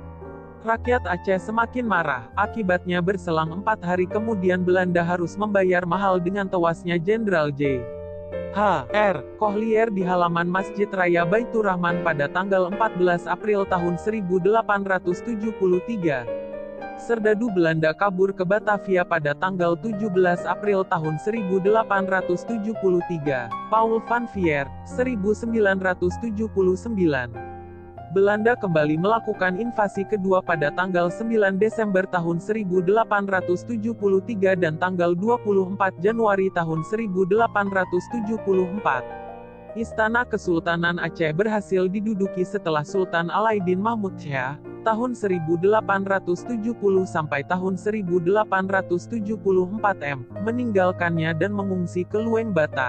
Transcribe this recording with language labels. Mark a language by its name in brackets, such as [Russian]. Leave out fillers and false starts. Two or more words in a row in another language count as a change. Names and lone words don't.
[Indonesian] Rakyat Aceh semakin marah, akibatnya berselang 4 hari kemudian Belanda harus membayar mahal dengan tewasnya Jenderal J. H. R. Kohlier di halaman Masjid Raya Baitur Rahman pada tanggal 14 April tahun 1873. Serdadu Belanda kabur ke Batavia pada tanggal 17 April tahun 1873. Paul van Vier, 1979. Belanda kembali melakukan invasi kedua pada tanggal 9 Desember tahun 1873 dan tanggal 24 Januari tahun 1874. Istana Kesultanan Aceh berhasil diduduki setelah Sultan Alaidin Mahmud Shah, tahun 1870 sampai tahun 1874 meninggalkannya dan mengungsi ke Lueng Bata.